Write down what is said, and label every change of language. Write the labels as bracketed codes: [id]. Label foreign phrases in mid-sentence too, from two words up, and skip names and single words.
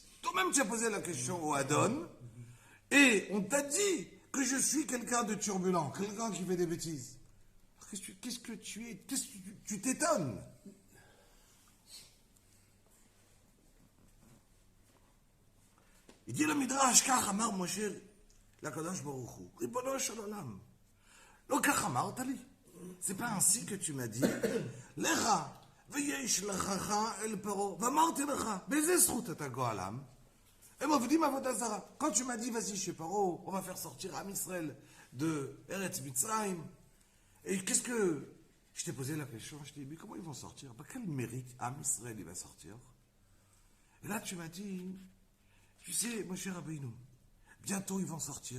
[fr] Toi-même, tu as posé la question au Adon, et on t'a dit que je suis quelqu'un de turbulent, quelqu'un qui fait des bêtises. Qu'est-ce que tu es? Qu'est-ce que tu t'étonnes? Il dit le Midrash, [he] כך אמר משה לקדוש ברוך הוא, ריבונו של עולם. לא כך אמרת לי. [fr] C'est pas ainsi que tu m'as dit. [he] לך ויש לכך אל פרעה, ואמרתי לך, באיזה זכות אתה גואלם? הם עובדים עבודה זרה. [fr] Quand tu m'as dit, vas-y chez Paro, on va faire sortir [he] עם ישראל [fr] de [he] ארץ מצרים. [fr] Et qu'est-ce que... Je t'ai posé la question, je t'ai dit, mais comment ils vont sortir? Quel mérite [he] עם ישראל [fr] il va sortir? Et là tu m'as dit... Tu sais, Moshe Rabbeinu, bientôt ils vont sortir.